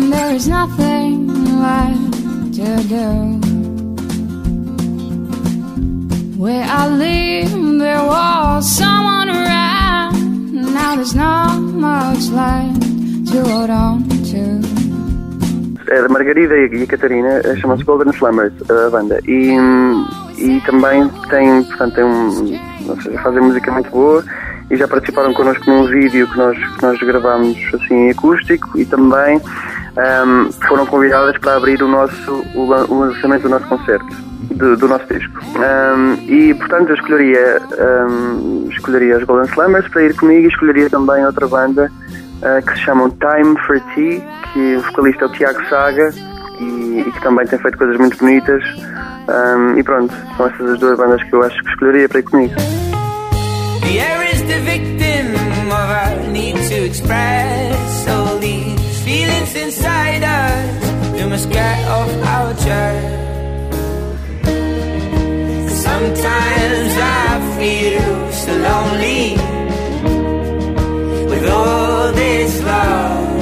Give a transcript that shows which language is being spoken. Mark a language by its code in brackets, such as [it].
[en] There's nothing left to do. Where I leave, there was someone around. Now there's not much left to hold on to. [pt] É a Margarida e a Catarina, chamam-se Golden Slammers, a banda. E também têm, portanto, têm um, ou seja, fazem música muito boa e já participaram connosco num vídeo que nós gravámos assim, em acústico, e também foram convidadas para abrir o lançamento do nosso concerto, do nosso disco. E, portanto, eu escolheria as Golden Slammers para ir comigo e escolheria também outra banda que se chamam Time for Tea, que o vocalista é o Tiago Saga e que também tem feito coisas muito bonitas. E pronto, são essas as duas bandas que eu acho que escolheria para ir comigo. [en] Pierre is the victim of our need to express all these feelings inside us. We must get off our chair. Sometimes I feel so lonely with all this love.